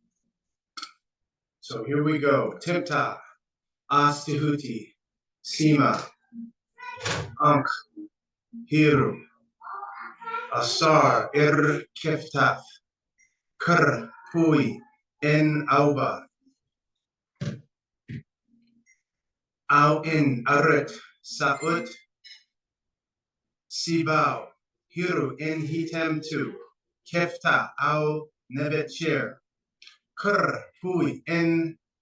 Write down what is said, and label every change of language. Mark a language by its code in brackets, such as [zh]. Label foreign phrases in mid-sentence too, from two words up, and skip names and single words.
[en] So here we go. [egy] Temt-Ta, As-Tihuti, Sima, Ankh, Hiru, Asar, Keftaf, Kr, Pui, En Auba, Au In Aret, Saut, Sibau, Hiru In Hitem-Tu, Kefta, Au Nebetcher, Kr, Pui, En